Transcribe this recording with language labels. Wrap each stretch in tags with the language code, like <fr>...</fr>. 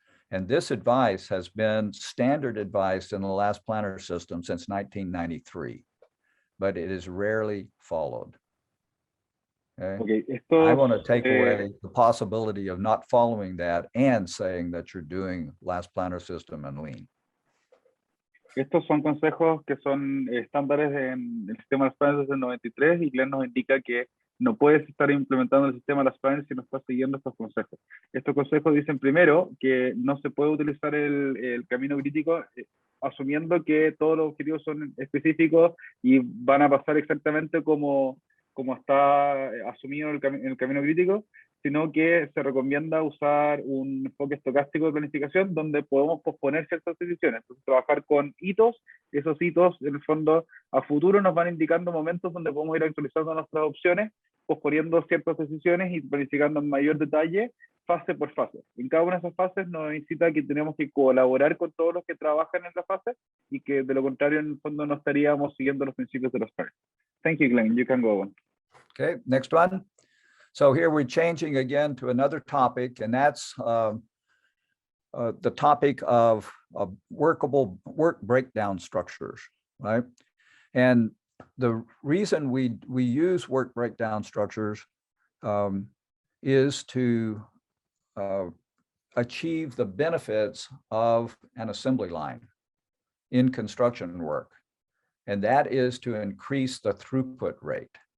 <en>And this advice has been standard advice in the last planner system since 1993, but it is rarely followed. Okay. I want to take away the possibility of not following that and saying that you're doing last planner system and lean.</en> <es>Estos son consejos que son estándares en el sistema de las planes desde el 93 y Glenn nos indica que no puedes estar implementando el sistema de las planes si no estás siguiendo estos consejos. Estos consejos dicen primero que no se puede utilizar el camino crítico asumiendo que todos los objetivos son específicos y van a pasar exactamente como está asumido en el camino crítico, sino que se recomienda usar un enfoque estocástico de planificación donde podemos posponer ciertas decisiones. Entonces, trabajar con hitos, esos hitos en el fondo a futuro nos van indicando momentos donde podemos ir actualizando nuestras opciones, posponiendo ciertas decisiones y planificando en mayor detalle fase por fase. En cada una de esas fases nos incita que tenemos que colaborar con todos los que trabajan en la fase y que de lo contrario en el fondo no estaríamos siguiendo los principios de los planes.</es> <en>Thank you, Glenn. You can go on. Okay, next one. So here we're changing again to another topic, and that's the topic of workable work breakdown structures, right? And the reason we use work breakdown structures is to achieve the benefits of an assembly line in construction work, and that is to increase the throughput rate.</en>